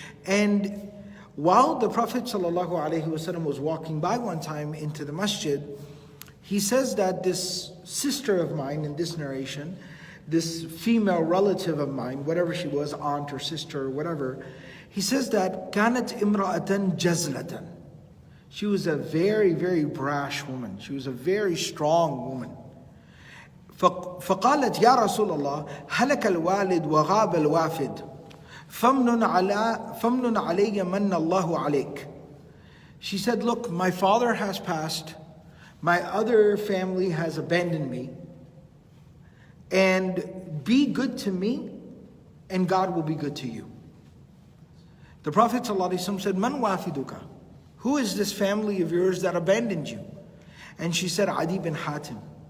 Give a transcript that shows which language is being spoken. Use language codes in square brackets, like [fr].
[en] And while the Prophet ﷺ was walking by one time into the masjid, he says that this sister of mine in this narration, this female relative of mine, whatever she was, aunt or sister or whatever, he says that [ar] كانت امرأة جزلة. [en] She was a very, very brash woman. She was a very strong woman. [ar] فقالت يا رسول الله هلك الوالد وغاب الوافد فمن علي من الله عليك. [en] She said, look, my father has passed, my other family has abandoned me, and be good to me and God will be good to you. The Prophet ﷺ said, [ar] Man wafiduka? [en] Who is this family of yours that abandoned you? And she said, Adiy bin Hatim.